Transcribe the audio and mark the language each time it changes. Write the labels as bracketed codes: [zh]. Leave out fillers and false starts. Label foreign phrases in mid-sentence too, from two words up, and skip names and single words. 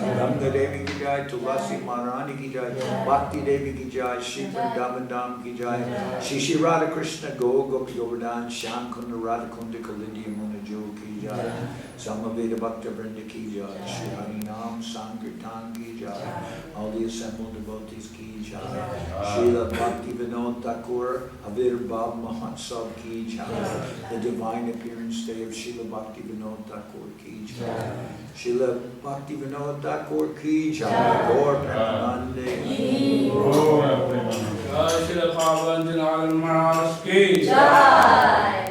[hi] गंगा देवी की जय। तुलसी महारानी की जय। भक्ति देवी की जय. श्री वृंदावन धाम की जय। श्री श्री राधा कृष्ण गोपी गोवर्धन श्याम कुंड राधा कुंड कालिंदी यमुना जी की जय. सामवेद भक्त वृंद की जय। श्री हरिनाम संकीर्तन की जय. [en] All the assembled devotees [hi] की जय. श्रील भक्ति विनोद ठाकुर आविर्भाव महोत्सव की जय. [en] The divine appearance day of Srila Bhakti Vinod Thakur [hi] की जय. श्रील भक्ति विनोद ठाकुर की जय. गौर प्रेमानंदे. श्रील पवन जनार्दन महाराज की जय.